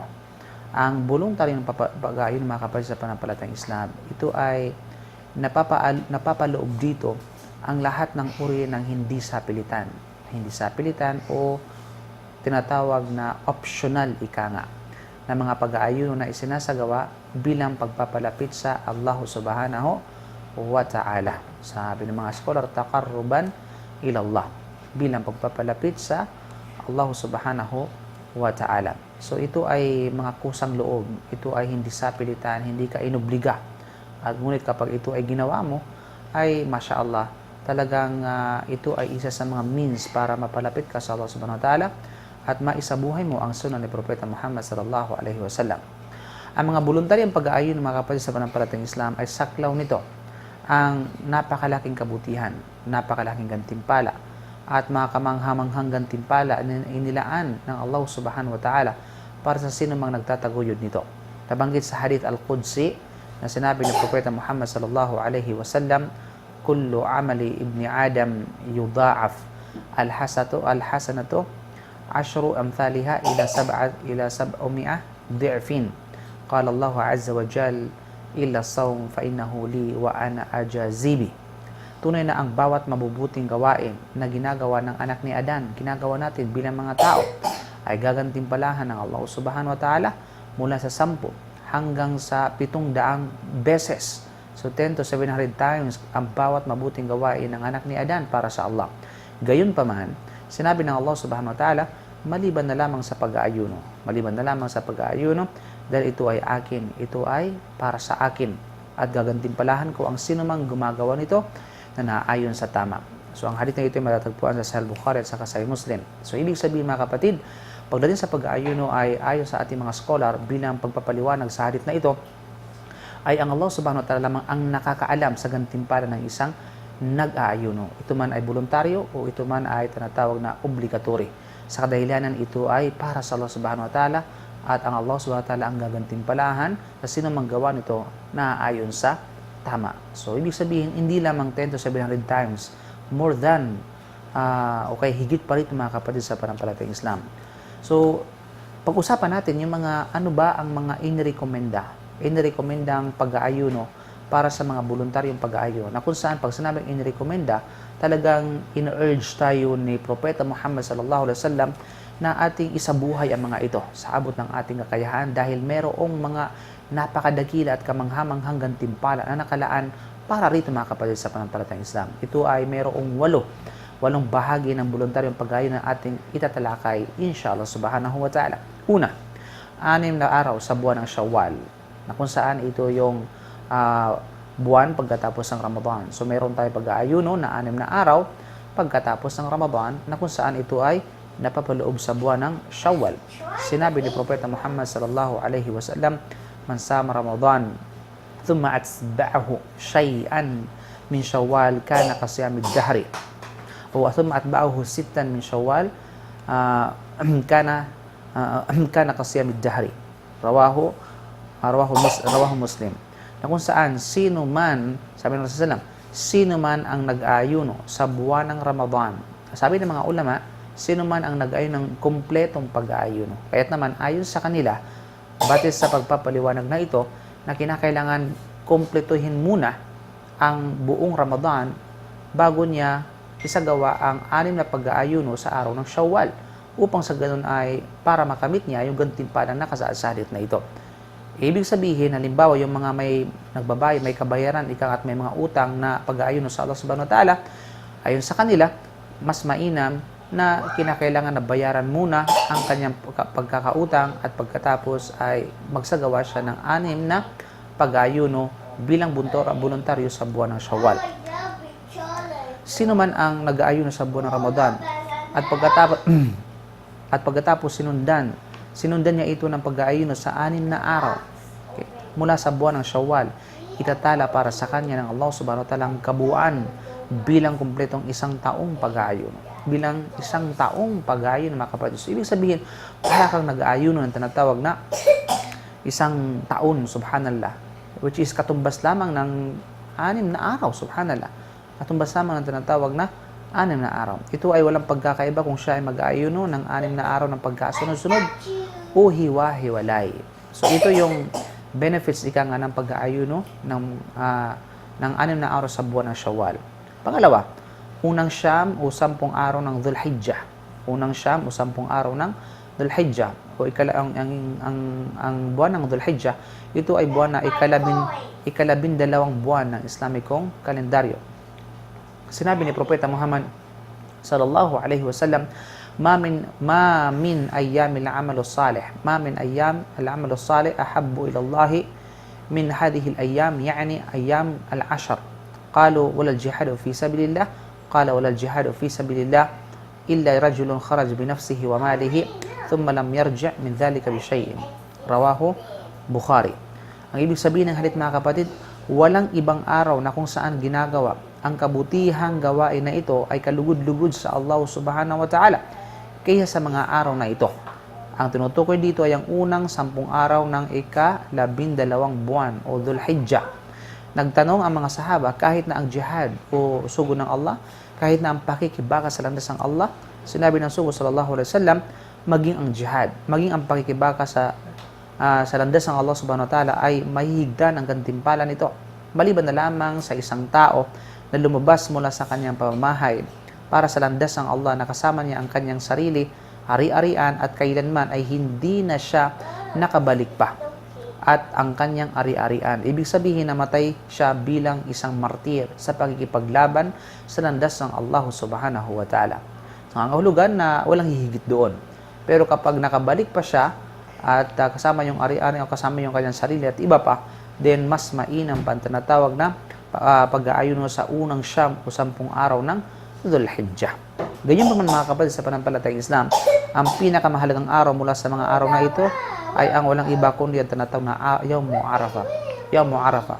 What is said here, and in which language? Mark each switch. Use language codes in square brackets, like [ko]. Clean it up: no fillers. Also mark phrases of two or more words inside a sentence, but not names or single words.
[tl] Ang voluntaryong pag-aayuno, mga kapatid sa panampalatayang Islam, ito ay napapaloob dito ang lahat ng uri ng hindi sapilitan. Hindi sapilitan o tinatawag na optional ika nga, na mga pag-aayuno na isinasagawa bilang pagpapalapit sa Allah [ar] سبحانه وتعالى. [tl] Sabi ng mga scholar, [ar] تقربا إلى الله, [tl] bilang pagpapalapit sa Allah [ar] سبحانه وتعالى. [tl] So ito ay mga kusang-loob, ito ay hindi sapilitan, hindi ka inobliga. At ngunit kapag ito ay ginawa mo, ay [ar] ما شاء الله, [tl] talagang ito ay isa sa mga means para mapalapit ka sa Allah [ar] سبحانه وتعالى [tl] at maisabuhay mo ang sunnah ni Propeta Muhammad [ar] صلى الله عليه وسلم. [tl] Ang mga voluntaryong pag-aayuno, mga kapatid sa panampalatayang Islam, ay saklaw nito ang napakalaking kabutihan, napakalaking gantimpala at mga kamanghamanghang gantimpala na inilaan ng Allah [ar] سبحانه وتعالى [tl] para sa sino mang nagtataguyod nito. Nabanggit sa [ar] حديث القدسي [tl] na sinabi ni Propeta Muhammad [ar] صلى الله عليه وسلم, كل عمل ابن آدم يضاعف الحسنة عشر أمثالها إلى سبعمائة ضعف. قال الله عز وجل إلا صوم فإنه لي وأنا أجزي به. [tl] Tunay na ang bawat mabubuting gawain na ginagawa ng anak ni Adan, ginagawa natin bilang mga tao, ay gagantimpalahan ng Allah [ar] سبحانه وتعالى [tl] mula sa 10 hanggang sa 700 beses. So [en] 10 to 700 times [tl] ang bawat mabuting gawain ng anak ni Adan para sa Allah. Gayunpaman, sinabi ng Allah [ar] سبحانه وتعالى, [tl] maliban na lamang sa pag-aayuno. Maliban na lamang sa pag-aayuno, dahil ito ay akin, ito ay para sa akin. At gagantimpalahan ko ang sino mang gumagawa nito na naayon sa tama. So ang hadith na ito ay matatagpuan sa Sahih Bukhari at sa Sahih Muslim. So ibig sabihin, mga kapatid, pagdating sa pag-aayuno ay ayon sa ating mga scholar bilang pagpapaliwanag sa hadith na ito, ay ang Allah [ar] سبحانه وتعالى [tl] lamang ang nakakaalam sa gantimpala ng isang nag-aayuno. Ito man ay voluntaryo o ito man ay tinatawag na obligatory. Sa kadahilanan, ito ay para sa Allah [ar] سبحانه وتعالى [tl] at ang Allah [ar] سبحانه وتعالى [tl] ang gagantimpalahan sa sino mang gawa nito na ayon sa tama. So ibig sabihin, hindi lamang [en] 10 to 700 times, more than okay, [tl] higit pa rito, mga kapatid sa panampalatayang Islam. So, pag-usapan natin yung mga ano ba ang mga inirekomendang pag-aayuno para sa mga voluntaryong pag-aayuno, na kung saan pag sinabing inirekomenda, talagang in-urge tayo ni Propeta Muhammad [ar] صلى الله عليه وسلم [tl] na ating isabuhay ang mga ito sa abot ng ating kakayahan, dahil merong mga napakadakila at kamanghamanghang gantimpala na nakalaan para rito, mga kapatid sa panampalatayang Islam. Ito ay merong 8 bahagi ng voluntaryong pag-aayuno na ating itatalakay [ar] إن شاء الله سبحانه وتعالى. [tl] Una, 6 na araw sa buwan ng Shawwal, na kung saan ito yung buwan pagkatapos ng Ramadan. So meron tayong pag-aayuno na 6 na araw pagkatapos ng Ramadan, na kung saan ito ay napapaloob sa buwan ng Shawwal. Sinabi ni Propeta Muhammad [ar] صلى الله عليه وسلم, من صام رمضان ثم أتبعه شيئا من شوال كان كصيام الدهر. ثم أتبعه 6 من شوال كان كان كصيام الدهر. رواه مسلم. [tl] Na kung saan, sino man, sabi ng Rasulullah, sino man ang nag-aayuno sa buwan ng Ramadan. Sabi ng mga ulama, sino man ang nag-aayuno ng kumpletong pag-aayuno. Kaya't naman, ayon sa kanila, batis sa pagpapaliwanag na ito, na kinakailangan kumpletuhin muna ang buong Ramadan bago niya isagawa ang 6 na pag-aayuno sa araw ng Shawwal, upang sa ganun ay para makamit niya yung gantimpalang nakasaad na ito. Ibig sabihin, halimbawa, yung mga may nagbabayad, may kabayaran, at may mga utang na pag-aayuno sa Allah [ar] سبحانه وتعالى, [tl] ayon sa kanila, mas mainam na kinakailangan na bayaran muna ang kanyang pagkakautang at pagkatapos ay magsagawa siya ng 6 na pag-aayuno bilang boluntaryo sa buwan ng Shawwal. Sino man ang nag-aayuno sa buwan ng Ramadan at pagkatapos sinundan niya ito ng pag-aayuno sa 6 na araw mula sa buwan ng Shawwal, itatala para sa kanya ng Allah [ar] سبحانه وتعالى [tl] ang kabuuan bilang kumpletong 1 taong pag-aayuno. Bilang 1 taong pag-aayuno, mga kapatid. So, ibig sabihin, para kang nag-aayuno ng tinatawag na 1 taon, subhanallah, [en] which is [tl] katumbas lamang ng 6 na araw, subhanallah. Katumbas lamang ng tinatawag na 6 na araw. Ito ay walang pagkakaiba kung siya ay mag-aayuno ng 6 na araw ng pagkasunod-sunod o hiwa-hiwalay. So, ito yung benefits ng pag-aayuno ng 6 na araw sa buwan ng Shawwal. Pangalawa, unang siyam o 10 araw ng Dhul-Hijjah. Unang siyam o 10 araw ng Dhul-Hijjah. O ang buwan ng Dhul-Hijjah, ito ay buwan na ikalabindalawang buwan ng Islamikong kalendaryo. Sinabi ni Propeta Muhammad [ar] صلى الله عليه وسلم, ما من أيام العمل الصالح العمل الصالح أحب إلى الله من هذه الأيام، يعني أيام العشر. قالوا ولا الجهاد في سبيل الله؟ قال ولا الجهاد في سبيل الله إلا رجل خرج بنفسه وماله ثم لم يرجع من ذلك بشيء. رواه Bukhari. [tl] Ang ibig sabihin ng halit, mga kapatid, walang ibang araw na kung saan ginagawa ang kabutihang gawain na ito ay kalugod-lugod sa Allah [ar] سبحانه وتعالى [tl] kaysa sa mga araw na ito. Ang tinutukoy dito ay ang unang 10 araw ng ika-12 buwan o Dhul-Hijjah. Nagtanong ang mga sahaba, kahit na ang jihad o sugo ng Allah, kahit na ang pakikibaka sa landas ng Allah, sinabi ng sugo [ar] صلى الله عليه وسلم, [tl] maging ang jihad, maging ang pakikibaka sa landas ng Allah [ar] سبحانه وتعالى [tl] ay mahihigdan ang gantimpala nito, maliban na lamang sa isang tao na lumabas mula sa kanyang pamamahay para sa landas ng Allah na kasama niya ang kanyang sarili, ari-arian, at kailanman ay hindi na siya nakabalik pa at ang kanyang ari-arian. Ibig sabihin, namatay siya bilang isang martir sa pagkikipaglaban sa landas ng Allah [ar] سبحانه وتعالى. [tl] Nangangahulugan na walang hihigit doon. Pero kapag nakabalik pa siya at kasama yung ari-arian o kasama yung kanyang sarili at iba pa, then mas mainam pa ang tinatawag na pag-aayuno sa unang siyam o 10 araw ng Dhul-Hijjah. Ganyan pa man, mga kapatid, sa panampalatayang Islam, ang pinakamahalagang araw mula sa mga araw na ito ay ang walang iba kundi ang tinatawag na Yawmu Arafah.